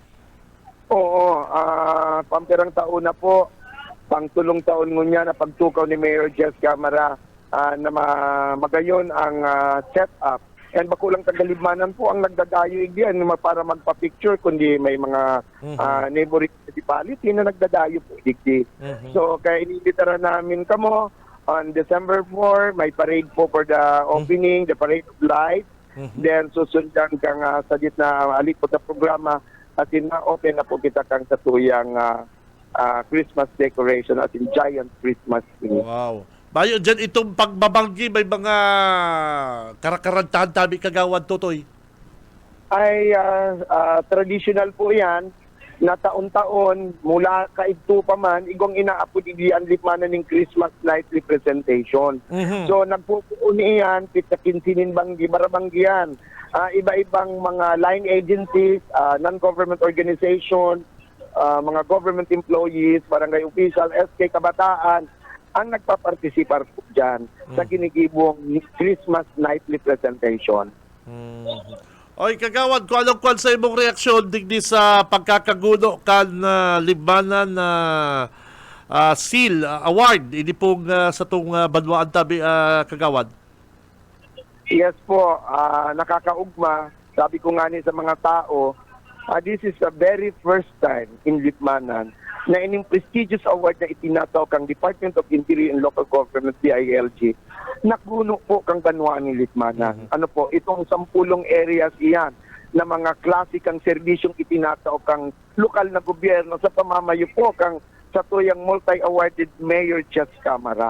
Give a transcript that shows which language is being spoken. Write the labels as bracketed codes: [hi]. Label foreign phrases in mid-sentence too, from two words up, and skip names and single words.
[bik] Oo, pampirang taon na po, pangtulong taon ngunya na pagtukaw ni Mayor Jess Camara na magayon ang setup. And bakulang taga-Ligmanan po ang nagdadayo igdiyan para magpa-picture, kundi may mga [en] neighboring municipality [bik] na nagdadayo po igdi. So kaya iniimbitaran namin kamo [en] on December 4, [bik] may parade po [en] for the opening, the parade of lights. [bik] Then susundan kang sa na alipot na programa at open na po kita kang katuyang [en] Christmas decoration [bik] at in [en] giant Christmas tree. [bik] Wow. Bayo dyan itong pagbabanggi, may mga karakarantahan tabi kagawad Totoy. Ay traditional po yan na taon-taon mula kaigto pa man igong inaapod ang Ligmanan ng [en] Christmas night representation. [bik] So nagpupuo niyan pitakinsinin banggi marabanggian iba-ibang mga [en] line agencies, non-government organization, [bik] mga [en] government employees, [bik] barangay official, SK Kabataan ang nagpapartisipar po dyan sa ginigibong [en] Christmas nightly presentation. [bik] Oy, kagawad, kung anong kwan sa imong reaksyon digdi sa pagkakaguno kan Ligmanan na [en] seal award [bik] ini pong sa tong Banuaan Tabi, kagawad. Yes po, nakakaugma. Sabi ko nga ni sa mga tao, [en] this is the very first time in Ligmanan [bik] na ining [en] prestigious award [bik] na itinataw kang [en] Department of Interior and Local Government, DILG, [bik] nakuno po kang Banwaan ng [en] Litmanan. [bik] Ano po, itong [en] 10 areas [bik] iyan na mga klasikang serbisyong itinataw kang lokal na gobyerno sa pamamayo po kang sa tuyang multi-awarded Mayor Chess Camara.